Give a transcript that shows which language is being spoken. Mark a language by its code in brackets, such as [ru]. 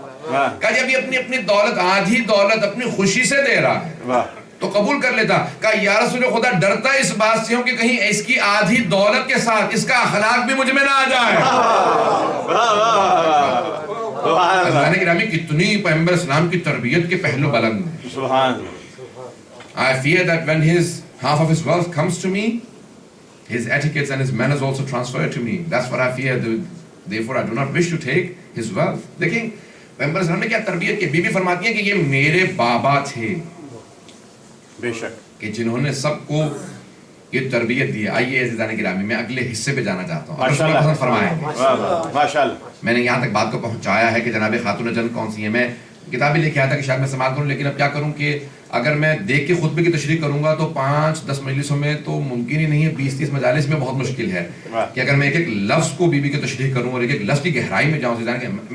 [ur] کہا جب یہ اپنی دولت، آدھی دولت اپنی خوشی سے دے رہا ہے تو قبول کر لیتا. کہا یا رسول خدا ڈرتا اس بات سے ہوں کہ کہیں اس کی آدھی دولت کے ساتھ اس کا اخلاق بھی مجھ میں نہ آ جائے. عزیزان گرامی، کتنی پیغمبر اسلام کی تربیت کے پہلو بلند ہیں. [en] I fear that when half of his wealth comes to me, his etiquettes and his manners also transfer to me. That's what I fear. Therefore I do not wish to take his wealth. [ur] دیکھیں پیغمبر اسلام نے کیا تربیت کی. Be be فرماتی ہیں کہ یہ میرے بابا تھے بے شک کہ جنہوں نے سب کو یہ تربیت دی. آئیے عزیزان گرامی، میں اگلے حصے پہ جانا چاہتا ہوں. ماشاءاللہ. میں نے یہاں تک بات کو پہنچایا ہے کہ جناب خاتون جنت کون سی ہے. میں کتابیں لے کے آیا تھا کہ شاید میں استعمال کروں، لیکن اب کیا کروں کہ اگر میں دیکھ کے خطبے کی تشریح کروں گا تو 5-10 مجلسوں میں تو ممکن ہی نہیں ہے، 20-30 مجالس میں بہت مشکل ہے کہ اگر میں ایک ایک لفظ کو بی بی کی تشریح کروں اور ایک ایک لفظ کی گہرائی میں جاؤں.